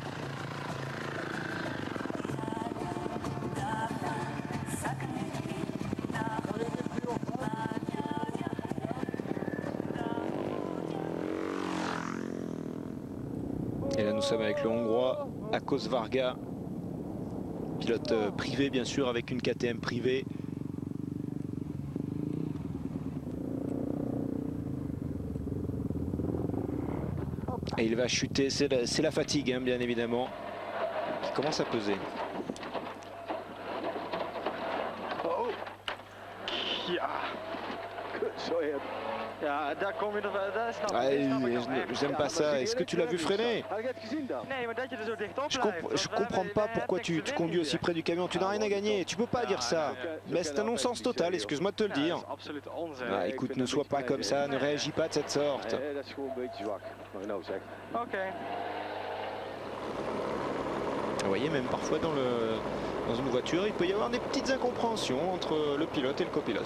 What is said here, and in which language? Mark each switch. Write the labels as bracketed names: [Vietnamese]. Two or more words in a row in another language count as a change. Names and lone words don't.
[French] Et là nous sommes avec le Hongrois Ákos Varga, pilote privé bien sûr avec une KTM privée. Et il va chuter, c'est la fatigue hein, bien évidemment, qui commence à peser. [Dutch] Oh. Ja. Zo hard. Ja, daar kom je nog wel. Daar snap ik. [French] J'aime pas ça. Est-ce que tu l'as vu freiner? Je comprends pas pourquoi tu conduis aussi près du camion. Tu n'as rien à gagner. Tu peux pas dire ça. Mais c'est un non-sens total. Excuse-moi de te le dire. Ah, écoute, ne sois pas comme ça. Ne réagis pas de cette sorte. Vous voyez, même parfois dans une voiture, il peut y avoir des petites incompréhensions entre le pilote et le copilote.